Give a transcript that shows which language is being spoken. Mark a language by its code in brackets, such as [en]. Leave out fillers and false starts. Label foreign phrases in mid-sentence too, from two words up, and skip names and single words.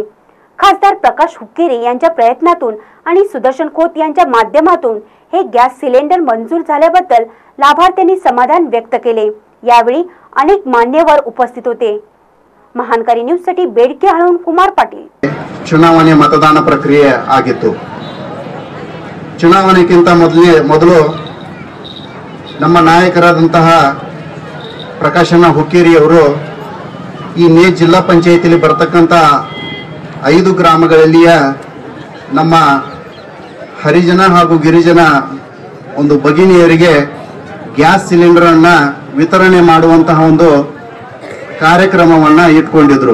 [mr] खासदार प्रकाश हुक्केरी यांच्या प्रयत्नातून आणि सुदर्शन खोत यांच्या माध्यमातून हे [en] gas cylinder [mr] मंजूर झाल्याबद्दल लाभार्थ्यांनी समाधान व्यक्त केले। यावेळी अनेक मान्यवर उपस्थित होते। महानकारी न्यूज साठी बेडके हळून कुमार पाटील। [kn] ಚುನಾವಣೆ ಮತದಾನ ಪ್ರಕ್ರಿಯೆ ಆಗಿತ್ತು। ಚುನಾವಣೆಗಿಂತ ಮೊದಲು ನಮ್ಮ ನಾಯಕರಾದಂತಹ ಪ್ರಕಾಶಣ್ಣ ಹುಕ್ಕೇರಿ ಅವರು ಈ ನೇಜ್ ಜಿಲ್ಲಾ ಪಂಚಾಯತಿಯಲ್ಲಿ ಬರತಕ್ಕಂತ 5 ಗ್ರಾಮಗಳಲ್ಲಿಯ ನಮ್ಮ ಹರಿಜನ ಹಾಗೂ ಗಿರಿಜನ ಒಂದು ಭಗಿನಿಯರಿಗೆ [en] gas cylinder [kn] ಅನ್ನು ವಿತರಣೆ ಮಾಡುವಂತಹ ಒಂದು ಕಾರ್ಯಕ್ರಮವನ್ನು ಇಟ್ಕೊಂಡಿದ್ರು।